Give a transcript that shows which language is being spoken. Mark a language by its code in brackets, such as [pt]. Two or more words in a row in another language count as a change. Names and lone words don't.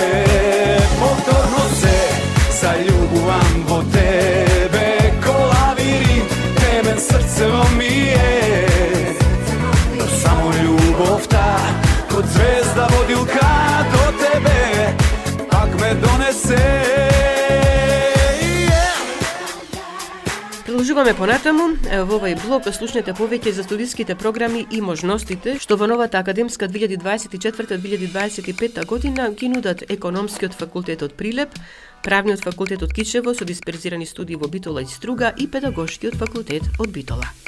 [mk] Повторно се заљубујем во тебе, ко лабиринт, темен срцево ми је. Но само љубов та, ко ѕвезда водилка до тебе, пак ме донесе. Продолжуваме понатаму. Во овој блог слушнете повеќе за студиските програми и можностите што во новата академска 2024-2025 година ги нудат Економскиот факултет од Прилеп, Правниот факултет од Кичево со дисперзирани студии во Битола и Струга и Педагошкиот факултет од Битола.